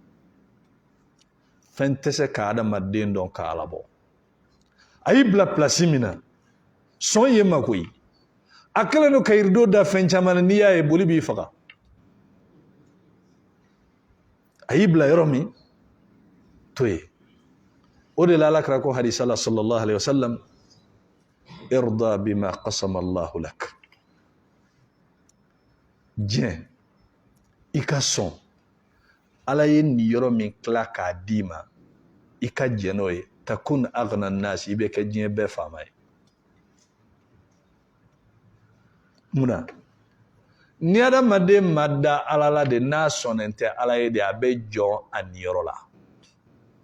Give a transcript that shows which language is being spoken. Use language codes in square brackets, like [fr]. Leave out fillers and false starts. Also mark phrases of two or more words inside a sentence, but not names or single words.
[bm] fɛn tɛ se ka adamaden dɔn ka ala bɔ a y'i bila place min na sɔn ye ma koyi a kɛlen don ka yirido da fɛn caman na n'i y'a ye boli b'i faga a y'i bila yɔrɔ min to ye o de la alakira ko hadisa la [ar] صلى الله عليه وسلم ارض بما قسم الله لك [bm] diɲɛ i ka sɔn ala ye nin yɔrɔ min tila k'a d'i ma i ka jɛn n'o ye [ar] تكن أغنى الناس [bm] i bɛ kɛ diɲɛ bɛɛ faama ye munna ni adamaden ma da ala la de n'a sɔnnen tɛ ala ye de a bɛ jɔ a niyɔrɔ la